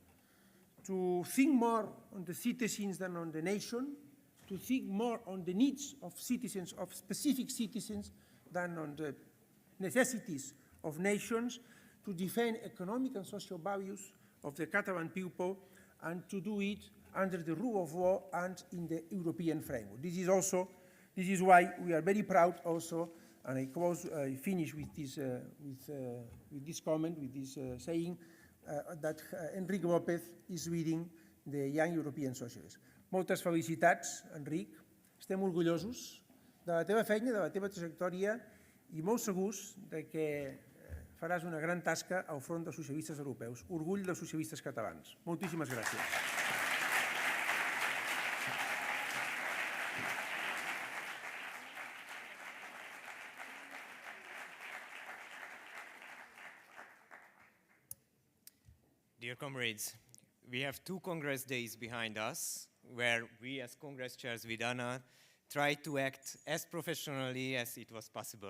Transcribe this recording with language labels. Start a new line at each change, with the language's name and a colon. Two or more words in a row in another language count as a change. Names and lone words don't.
English: to think more on the citizens than on the nation, to think more on the needs of citizens, of specific citizens, than on the necessities of nations, to defend economic and social values of the Catalan people, and to do it under the rule of law and in the European framework. This is why we are very proud also, and I finish with this comment, with this saying, that Enric López is leading the Young European Socialists.
Catalan: Moltes felicitats, Enric. Estem orgullosos de la teva feina, de la teva trajectòria, i molt segurs de que faràs una gran tasca al front dels socialistes europeus. Orgull dels socialistes catalans. Moltíssimes gràcies.
English: Dear comrades, we have 2 Congress days behind us, where we as Congress chairs with Anna tried to act as professionally as it was possible.